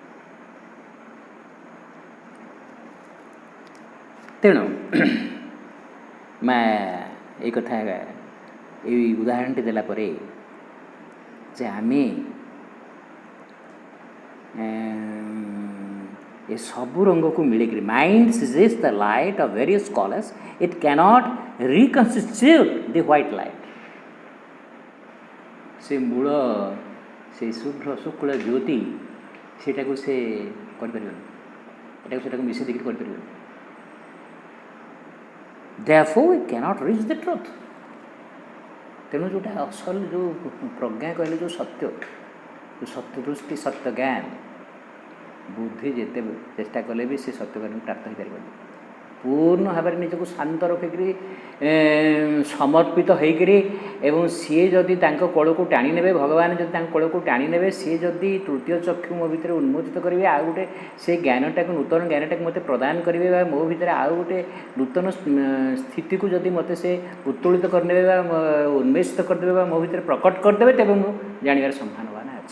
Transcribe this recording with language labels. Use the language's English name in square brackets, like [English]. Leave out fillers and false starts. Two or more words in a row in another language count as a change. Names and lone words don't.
[Odia] ତେଣୁ ଏଇ କଥା ଏଇ ଉଦାହରଣଟି ଦେଲା ପରେ ଯେ ଆମେ ଏ ସବୁ ରଙ୍ଗକୁ ମିଳିକରି [English] mind seizes the light of various colours it cannot reconstitute the white light. [Odia] ସେ ମୂଳ ସେ ଶୁଭ୍ର ଶୁକ୍ଳ ଜ୍ୟୋତି ସେଇଟାକୁ ସେ କରିପାରିବନି, ସେଟାକୁ ମିଶାଇ ଦେଇକି କରିପାରିବନି। [English] Therefore it cannot reach the truth। [Odia] ତେଣୁ ଯେଉଁଟା ଅସଲ ଯେଉଁ ପ୍ରଜ୍ଞା କହିଲେ ଯେଉଁ ସତ୍ୟ ଦୃଷ୍ଟି ସତ୍ୟ ଜ୍ଞାନ ବୁଦ୍ଧି ଯେତେ ଚେଷ୍ଟା କଲେ ବି ସେ ସତ୍ୟ ଜ୍ଞାନକୁ ପ୍ରାପ୍ତ ହୋଇପାରିବନି। ପୂର୍ଣ୍ଣ ଭାବରେ ନିଜକୁ ଶାନ୍ତ ରଖିକରି ସମର୍ପିତ ହୋଇକରି ଏବଂ ସିଏ ଯଦି ତାଙ୍କ କୋଳକୁ ଟାଣି ନେବେ, ଭଗବାନ ଯଦି ତାଙ୍କ କୋଳକୁ ଟାଣି ନେବେ, ସିଏ ଯଦି ତୃତୀୟ ଚକ୍ଷୁ ମୋ ଭିତରେ ଉନ୍ମୋଚିତ କରିବେ, ଆଉ ଗୋଟେ ସେ ଜ୍ଞାନଟାକୁ ନୂତନ ଜ୍ଞାନଟାକୁ ମୋତେ ପ୍ରଦାନ କରିବେ ବା ମୋ ଭିତରେ ଆଉ ଗୋଟେ ନୂତନ ସ୍ଥିତିକୁ ଯଦି ମୋତେ ସେ ଉତ୍ତୋଳିତ କରିନେବେ ବା ଉନ୍ମେଷିତ କରିଦେବେ ବା ମୋ ଭିତରେ ପ୍ରକଟ କରିଦେବେ, ତେବେ ମୁଁ ଜାଣିବାର ସମ୍ଭାବନା ଅଛି।